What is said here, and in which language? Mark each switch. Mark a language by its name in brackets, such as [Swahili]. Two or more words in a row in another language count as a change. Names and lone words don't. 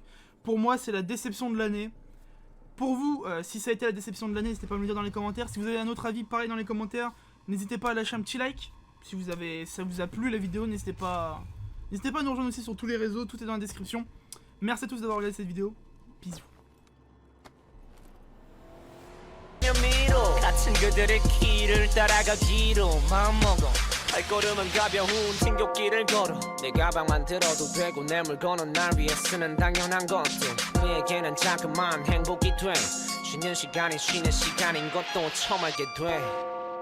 [French] Pour moi, c'est la déception de l'année. Pour vous, si ça a été la déception de l'année, n'hésitez pas à me le dire dans les commentaires. Si vous avez un autre avis, pareil dans les commentaires. N'hésitez pas à lâcher un petit like. Si ça vous a plu la vidéo, n'hésitez pas à nous rejoindre aussi sur tous les réseaux. Tout est dans la description. Merci à tous d'avoir regardé cette vidéo. Bisous. [Korean] 같은 그들의 길을 따라가기로 마음먹어 발걸음은 가벼운ทิ้ง길 걸어 내 가방만 들어도 되고 내 물건은 날 위해 쓰는 당연한 것들 그에게는 자그마한 행복이 돼 쉬는 시간이 쉬는 시간인 것도 처음 알게 돼